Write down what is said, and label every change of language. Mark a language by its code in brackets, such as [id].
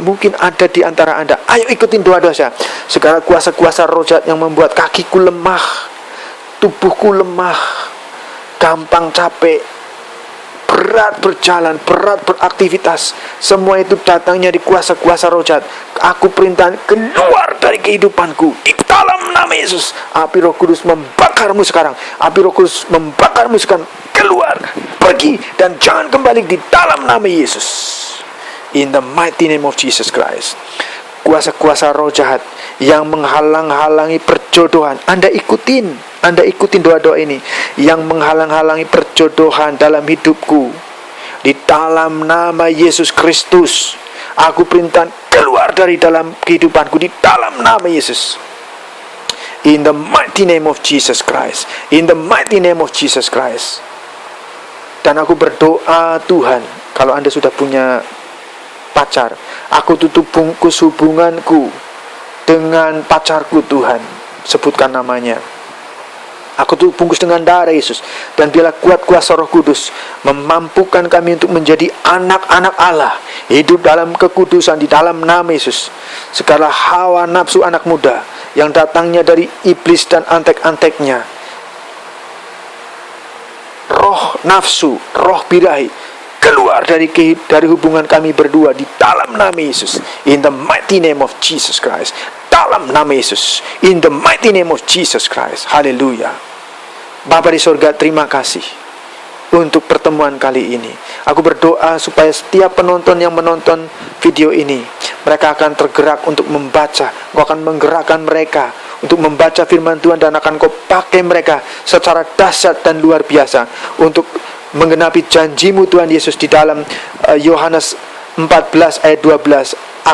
[id] Mungkin ada di antara Anda. Ayo ikutin doa-doa saya. Segala kuasa-kuasa roh jahat yang membuat kakiku lemah, tubuhku lemah, gampang capek, berat berjalan, berat beraktivitas, semua itu datangnya di kuasa-kuasa roh jahat. Aku perintahkan keluar dari kehidupanku di dalam nama Yesus. Api Roh Kudus membakarmu sekarang. Api Roh Kudus membakarmu sekarang. Keluar, pergi, dan jangan kembali di dalam nama Yesus. [en] In the mighty name of Jesus Christ. [id] Kuasa-kuasa roh jahat yang menghalang-halangi perjodohan, Anda ikutin doa-doa ini, yang menghalang-halangi perjodohan dalam hidupku, di dalam nama Yesus Kristus aku perintahkan keluar dari dalam kehidupanku di dalam nama Yesus. [en] In the mighty name of Jesus Christ. In the mighty name of Jesus Christ. [id] Dan aku berdoa, Tuhan, kalau Anda sudah punya pacar, aku tutup bungkus hubunganku dengan pacarku, Tuhan, sebutkan namanya. Aku tutup bungkus dengan darah Yesus. Dan biarlah kuat kuasa Roh Kudus memampukan kami untuk menjadi anak-anak Allah, hidup dalam kekudusan di dalam nama Yesus. Segala hawa nafsu anak muda yang datangnya dari iblis dan antek-anteknya, roh nafsu, roh birahi, keluar dari hubungan kami berdua di dalam nama Yesus. [en] In the mighty name of Jesus Christ. [id] Dalam nama Yesus. [en] In the mighty name of Jesus Christ. [id] Haleluya. Bapa di sorga, terima kasih untuk pertemuan kali ini. Aku berdoa supaya setiap penonton yang menonton video ini, mereka akan tergerak untuk membaca. Kau akan menggerakkan mereka untuk membaca firman Tuhan, dan akan Kau pakai mereka secara dahsyat dan luar biasa untuk menggenapi janjimu Tuhan Yesus di dalam Yohanes 14 ayat 12.